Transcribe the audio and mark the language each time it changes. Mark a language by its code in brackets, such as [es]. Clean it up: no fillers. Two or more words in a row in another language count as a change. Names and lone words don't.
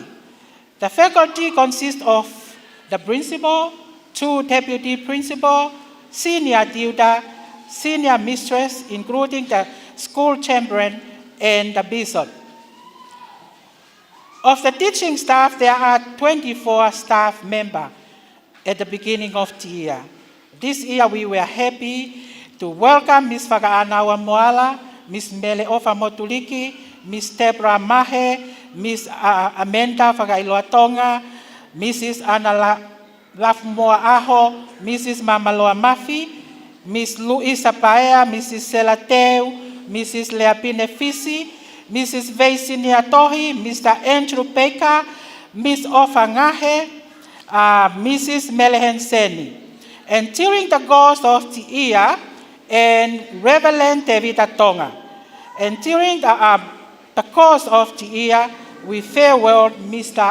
[en] The faculty consists of the principal, 2 deputy principal, senior tutor, senior mistress, including the school chaplain and the bishop. Of the teaching staff, there are 24 staff members at the beginning of the year. This year, we were happy to welcome Ms. Whakaanawa Moala, Ms. Nuku'alofa Motuliki, Ms. Deborah Mahe, Ms. Amanda Whakailoa Tonga, Mrs. Anna Lafmoa Aho, Mrs. Mamaloa Mafi, Ms. Luisa Paea, Mrs. Selateu, Mrs. Leapine Fisi, Mrs. Vaisinia Tohi, Mr. Andrew Baker, Ms. Ofangahe, Mrs. Melehen Seni. And during the course of the year, and Reverend David Tonga. And during the course of the year, we farewell Mr.